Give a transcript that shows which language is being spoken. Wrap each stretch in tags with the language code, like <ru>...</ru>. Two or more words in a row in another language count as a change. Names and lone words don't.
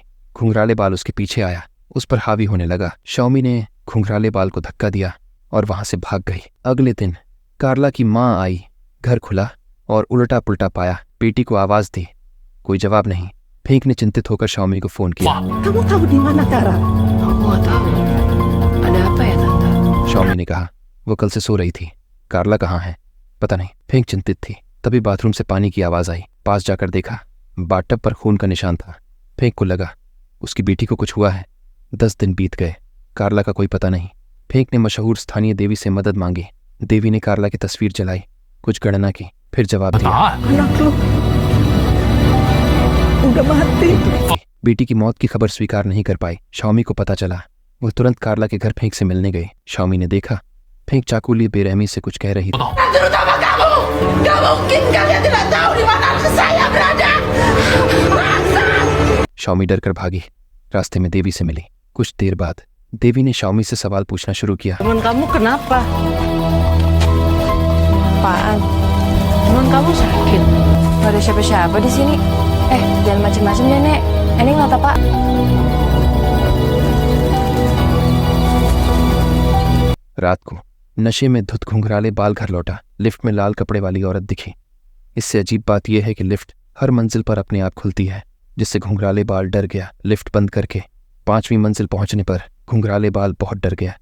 <hi>घुंघराले बाल उसके पीछे आया, उस पर हावी होने लगा। शाओमी ने घुंघराले बाल को धक्का दिया और वहां से भाग गई। अगले दिन कार्ला की माँ आई। घर खुला और उल्टा पुल्टा पाया। बेटी को आवाज दी, कोई जवाब नहीं। फेंक ने चिंतित होकर शाओमी को फोन किया।</hi> <id>Kamu tahu di mana Tara? Aku nggak tahu. Ada apa ya tante?</id> <hi>शाओमी ने कहा, वो कल से सो रही थी। कार्ला कहाँ है? पता नहीं। फेंक चिंतित थी। तभी बाथरूम से पानी की आवाज आई। पास जाकर देखा, बाथटब पर खून का निशान था। फेंक को लगा उसकी बेटी को कुछ हुआ है। 10 दिन बीत गए, कार्ला का कोई पता नहीं। फेंक ने मशहूर स्थानीय देवी से मदद मांगी। देवी ने कार्ला की तस्वीर जलाई, कुछ गणना की, फिर जवाब दिया।</hi> <id>Anak lu udah mati.</id> <hi>बेटी की मौत की खबर स्वीकार नहीं कर पाई। शाओमी को पता चला। वो तुरंत कार्ला के घर फेंक से मिलने गई। शाओमी ने देखा फेंक चाकू लिए बेरहमी से कुछ कह रही थी।</hi> <id>Terutama kamu. Gak mungkin kalian tidak tahu di mana anak saya berada. शाओमी डर कर भागी। रास्ते में देवी से मिली। कुछ देर बाद देवी ने शाओमी से सवाल पूछना शुरू किया। Teman kamu kenapa? Apaan? Teman kamu sakit? Gak ada siapa-siapa di sini. Jangan macem-macem ya, Nek. Ini nggak apa-apa.</id> <hi>रात को नशे में धुत घुंघराले बाल घर लौटा। लिफ्ट में लाल कपड़े वाली औरत दिखी। इससे अजीब बात यह है कि लिफ्ट हर मंजिल पर अपने आप खुलती है, जिससे घुंघराले बाल डर गया। लिफ्ट बंद करके 5वीं मंजिल पहुंचने पर घुंघराले बाल बहुत डर गया।</hi>